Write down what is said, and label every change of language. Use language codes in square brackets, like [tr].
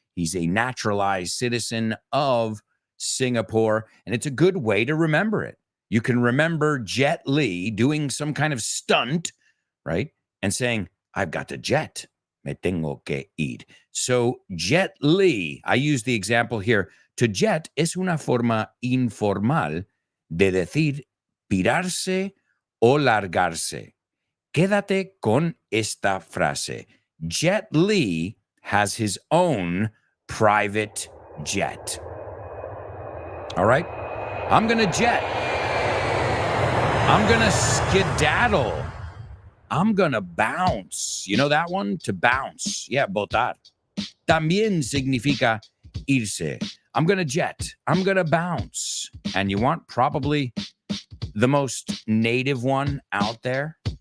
[en] He's a naturalized citizen of Singapore, and it's a good way to remember it. You can remember Jet Li doing some kind of stunt, right? And saying, I've got to jet. [es] Me tengo que ir. [en] So Jet Li, I use the example here. [es] To jet es una forma informal de decir pirarse o largarse. Quédate con esta frase. [en] Jet Li has his own private jet. All right? I'm going to jet. I'm going to skedaddle. I'm going to bounce. You know that one? To bounce. Yeah, botar. [es] También significa irse. [en] I'm going to jet. I'm going to bounce. And you want probably the most native one out there?